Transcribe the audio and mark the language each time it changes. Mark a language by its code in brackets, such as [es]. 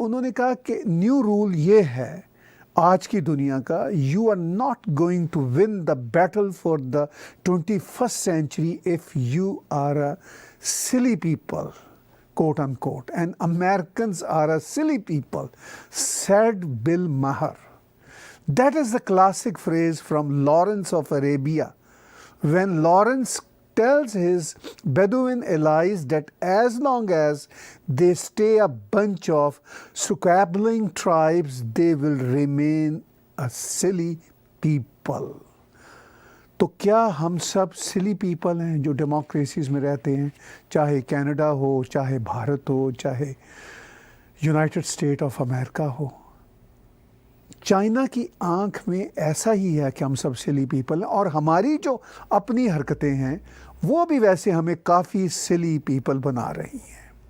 [hi] उन्होंने कहा कि न्यू रूल ये है आज की दुनिया का, [en] You are not going to win the battle for the 21st century if you are a silly people, quote unquote, and Americans are a silly people, said Bill Maher. That is the classic phrase from Lawrence of Arabia, when Lawrence tells his Bedouin allies that as long as they stay a bunch of squabbling tribes, they will remain a silly people. [hi] तो क्या हम सब सिली people हैं जो democracies में रहते हैं, चाहे कनाडा हो, चाहे भारत हो, चाहे यूनाइटेड स्टेट ऑफ अमेरिका हो? चाइना की आंख में ऐसा ही है कि हम सब सिली पीपल हैं, और हमारी जो अपनी हरकतें हैं वो भी वैसे हमें काफ़ी सिली पीपल बना रही हैं।